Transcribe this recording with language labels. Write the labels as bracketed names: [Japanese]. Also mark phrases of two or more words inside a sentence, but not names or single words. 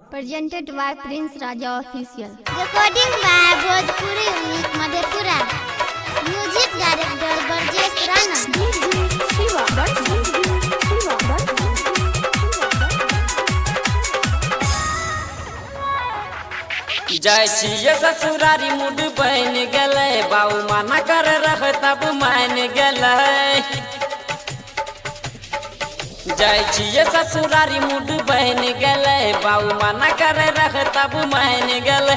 [English] Presented by Prince Raja Official. Recording by Bhojpuri Unique Madhepura. Music director Burjesh Rana. [Maithili] जाय छिए ससुरारी मुड बन गले बाऊ मना कर रह तब मान गले। जाय छिए ससुरारी मुड बन गले बाऊ मना कर रह तब मान गले।